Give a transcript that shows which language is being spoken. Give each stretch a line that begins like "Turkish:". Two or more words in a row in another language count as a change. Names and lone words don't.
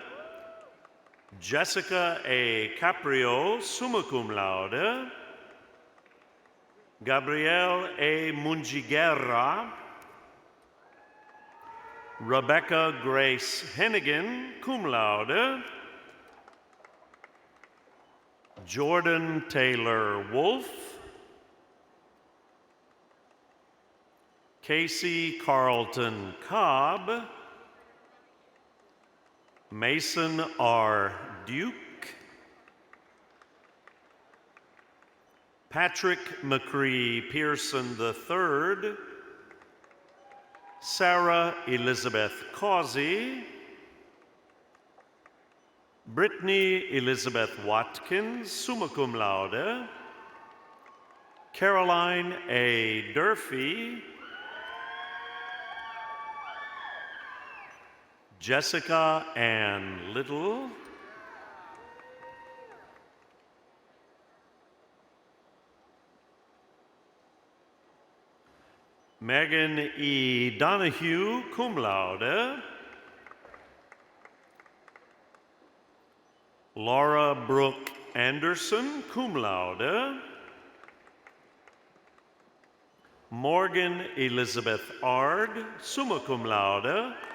English: Jessica A. Caprio, summa cum laude. Gabrielle A. Mungiguerra. Rebecca Grace Hennigan, cum laude. Jordan Taylor Wolf. Casey Carlton Cobb. Mason R. Duke. Patrick McCree Pearson III. Sarah Elizabeth Causey. Brittany Elizabeth Watkins, summa cum laude. Caroline A. Durfee. Jessica Ann Little. Megan E. Donahue, cum laude. Laura Brooke Anderson, cum laude. Morgan Elizabeth Ard, summa cum laude.